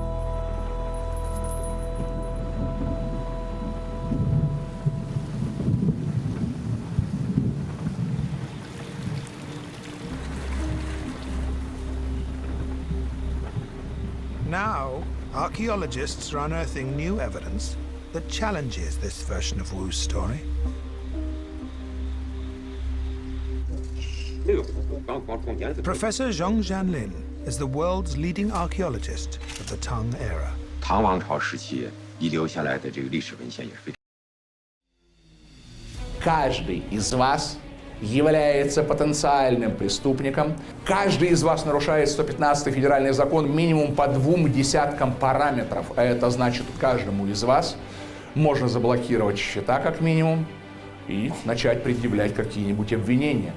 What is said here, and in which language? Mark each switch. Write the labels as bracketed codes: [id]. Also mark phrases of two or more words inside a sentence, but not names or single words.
[en] Now, archaeologists are unearthing new evidence that challenges this version of Wu's story. Professor Zhong Zhanlin is the world's leading archaeologist of the Tang era. [zh] 唐王朝时期遗留下来的这个历史文献也是非常。 [ru] Каждый из вас является потенциальным преступником. Каждый из вас нарушает 115-й федеральный закон минимум по 2 десяткам параметров. А это значит, каждому из вас можно заблокировать счета как минимум и начать предъявлять какие-нибудь обвинения.